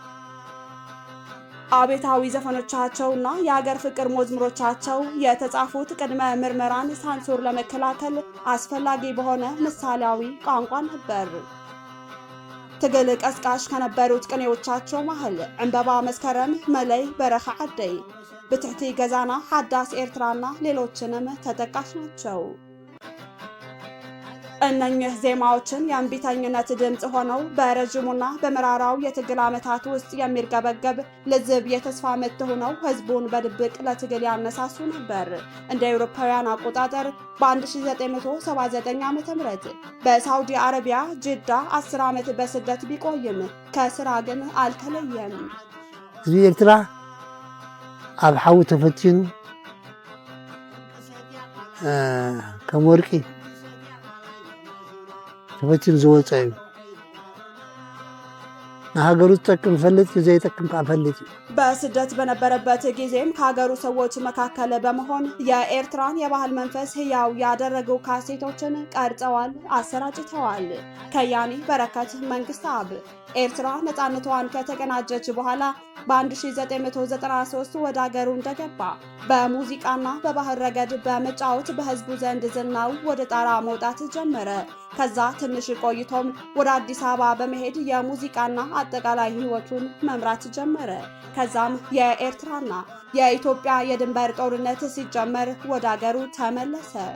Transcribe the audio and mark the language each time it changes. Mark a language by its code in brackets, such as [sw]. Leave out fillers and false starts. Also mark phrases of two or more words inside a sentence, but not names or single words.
[am] አቤታዊ ዘፈኖቻቸውና የሀገር ፍቅር መዝሙሮቻቸው የተጻፉት ቅድመ ምርመራን ሳንሱር ለመከላከል አስፈላጊ በሆነ ምሳሌያዊ ቋንቋ ነበር። ትግል ቀስቃሽ ከነበሩት ቅኔዎቻቸው መሃል ዕንበባ መስከረም፣ መለይ፣ በረኻ ዓደይ፣ ብትሕቲ ገዛና፣ ሓዳስ ኤርትራና ሌሎችንም ተጠቃሽ ናቸው። እነኚህ ዜማዎችን የእምቢተኝነት ድምፅ ሆነው በረጅሙና በመራራው የትግል ዓመታት ውስጥ የሚርገበገብ ልዝብ የተስፋ ምት ሆነው ህዝቡን በድብቅ ለትግል ያነሳሱ ነበር። እንደ አውሮፓውያን አቆጣጠር በ1979 ዓ.ም በሳውዲ አረቢያ ጅዳ 10 ዓመት በስደት ቢቆይም ከስራ ግን አልተለየም። [ti] ህዝቢ ኤርትራ ኣብ ሓዊ ተፈቲኑ ከም ወርቂ ተፈቲኑ ዝወፀ እዩ። ንሃገሩ ዝጠቅም ፈልጥ ዘይጠቅም ከዓ ፈልጥ። [am] በስደት በነበረበት ጊዜም ከሀገሩ ሰዎች መካከል በመሆን የኤርትራን የባህል መንፈስ ህያው ያደረጉ ካሴቶችን ቀርጸዋል፣ አሰራጭተዋል። ከያኒ በረከት መንግስታብ ኤርትራ ነጻነቷን ከተቀናጀች በኋላ በ1993 ወደ ሀገሩ እንደገባ በሙዚቃና በባህል ረገድ በመጫወት በህዝቡ ዘንድ ዝናው ወደ ጣራ መውጣት ጀመረ። ከዛ ትንሽ ቆይቶም ወደ አዲስ አበባ በመሄድ የሙዚቃና አጠቃላይ ህይወቱን መምራት ጀመረ። ከዛም የኤርትራና የኢትዮጵያ የድንበር ጦርነት ሲጀመር ወደ ሀገሩ ተመለሰ።